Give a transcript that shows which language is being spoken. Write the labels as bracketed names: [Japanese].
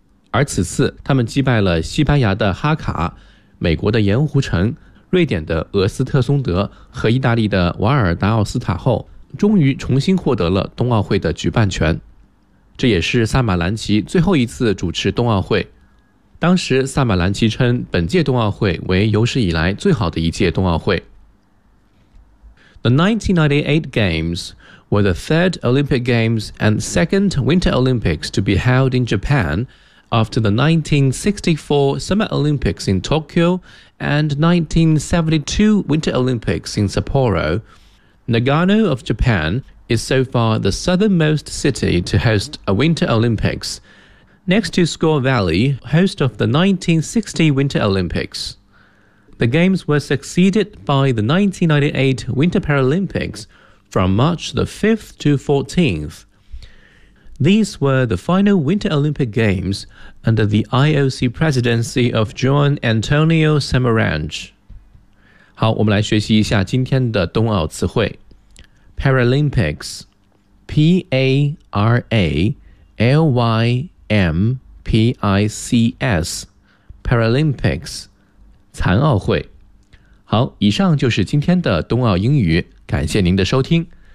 [Chinese] 而此次他们击败了西班牙的哈卡、美国的盐湖城、瑞典的俄斯特松德和意大利的瓦尔达奥斯塔后，终于重新获得了冬奥会的举办权。这也是萨马兰奇最后一次主持冬奥会。当时萨马兰奇称本届冬奥会为有史以来最好的一届冬奥会。 [English] The 1998 Games were the third Olympic Games and second Winter Olympics to be held in Japan after the 1964 Summer Olympics in Tokyo and 1972 Winter Olympics in Sapporo. Nagano of Japan is so far the southernmost city to host a Winter Olympics, next to Score Valley, host of the 1960 Winter Olympics. The Games were succeeded by the 1998 Winter Paralympics from March the 5th to 14th. These were the final Winter Olympic Games under the IOC presidency of Juan Antonio Samaranch. [Chinese] 好，我们来学习一下今天的冬奥词汇。 [English] Paralympics, P-A-R-A-L-Y-M-P-I-C-S, Paralympics, 残奥会。 [Chinese] 好，以上就是今天的冬奥英语，感谢您的收听。